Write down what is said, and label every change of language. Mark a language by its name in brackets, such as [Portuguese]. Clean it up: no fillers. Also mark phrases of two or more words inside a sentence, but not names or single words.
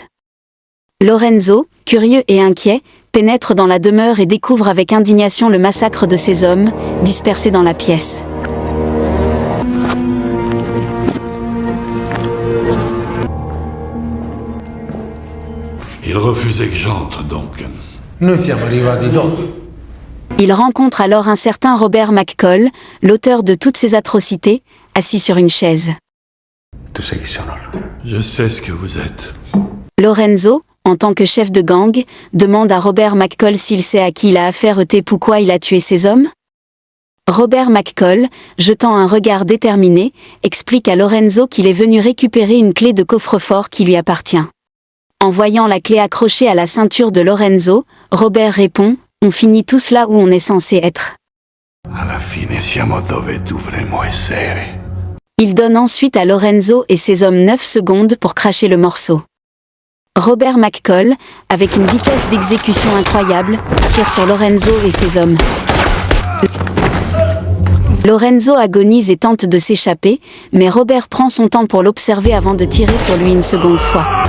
[French] Lorenzo, curieux et inquiet, pénètre dans la demeure et découvre avec indignation le massacre de ces hommes, dispersés dans la pièce. Il refusait que j'entre, donc. [Italian] Noi siamo arrivati dopo. [French] Il rencontre alors un certain Robert McCall, l'auteur de toutes ces atrocités, assis sur une chaise. [Italian] Tu sai chi sono? [French] Je sais ce que vous êtes. Lorenzo, en tant que chef de gang, demande à Robert McCall s'il sait à qui il a affaire et pourquoi il a tué ces hommes. Robert McCall, jetant un regard déterminé, explique à Lorenzo qu'il est venu récupérer une clé de coffre-fort qui lui appartient. En voyant la clé accrochée à la ceinture de Lorenzo, Robert répond « On finit tous là où on est censé être ». [Italian] Alla fine siamo dove dovremmo essere. [French] Il donne ensuite à Lorenzo et ses hommes 9 secondes pour cracher le morceau. Robert McCall, avec une vitesse d'exécution incroyable, tire sur Lorenzo et ses hommes. Lorenzo agonise et tente de s'échapper, mais Robert prend son temps pour l'observer avant de tirer sur lui une seconde fois.